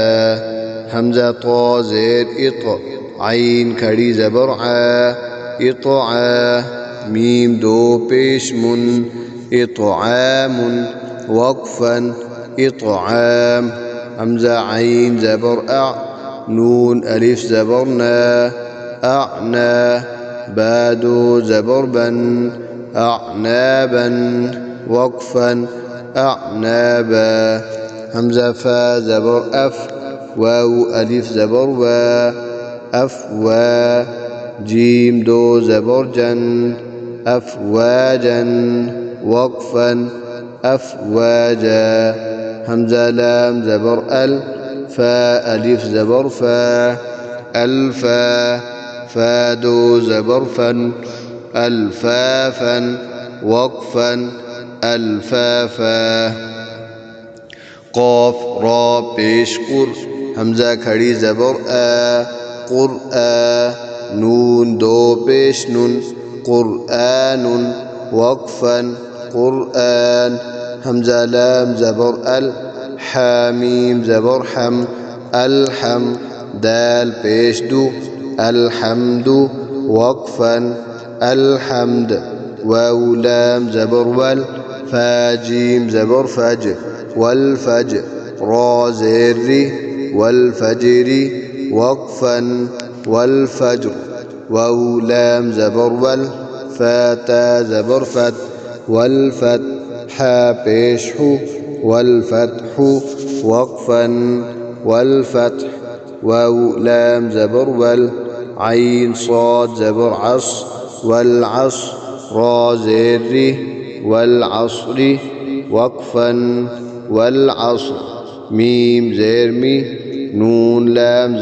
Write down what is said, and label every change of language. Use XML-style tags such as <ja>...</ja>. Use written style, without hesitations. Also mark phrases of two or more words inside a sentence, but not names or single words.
<ur>ہمزہ تا زیر اِت، عین کھڑی زبر آ، اِتآ میم دو پیش مُن، اِتآمُن وقفاً اِتآم. ہمزہ عین زبر اَ، نون الف زبر نا، اَانا با دو زبر بن, اَانابن وقفاً اَانابا. ہمزہ فا زبر اَف، واو الف زبر وا، اَفوا جیم دو زبر جن، اَفواجن وقفاً اَفواجا. ہمزہ لام زبر اَل، فا الف زبر فا، الفا فا دو زبر فن، الفافن وقفاً الفافا. قاف را پیش قُر، ہمزہ کھڑی زبر آ، قرآ نون دو پیش نُن، قرآنُن وقفاً قرآن. ہمزہ لام زبر اَل، حا میم زبر حم، الحم دال پیش دُ, الحمدُ وقفاً الحمد. واو لام زبر وَل، فا جیم زبر فج، ولفج را زیر رِی، ولفجرِی وقفاً ولفجر. واو لام زبر وَل، فا تا زبر فت، ولفت حا پیش حو والفتح وقفا والفتح واو لام زبر وال عين صاد زبر عص والعصر را زير والعصر وقفا والعصر ميم زير مي نون لام</ur>